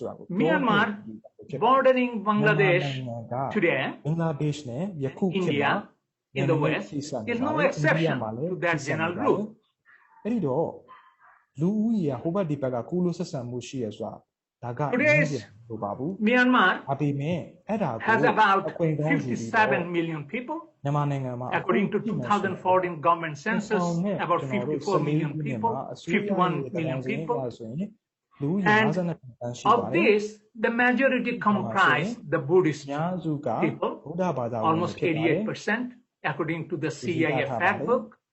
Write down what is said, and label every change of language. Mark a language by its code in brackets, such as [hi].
[en] Myanmar, bordering Bangladesh today, India, in the West, is no exception to that general group. [my] အဲ့ဒီတော့လူဦးရေဟိုဘက်ဒီဘက်ကကူးလို့ဆက်ဆံမှုရှိရဆိုတာဒါက [en] Myanmar [my] အပေမဲ့အဲ့ဒါကို [en] has about 57 million people. [my] မြန်မာနိုင်ငံမှာ [en] According to 2014 government census, about 54 million people, 51 million people. And of this, the majority comprise the Buddhist people, almost 88%, according to the CIA fact book.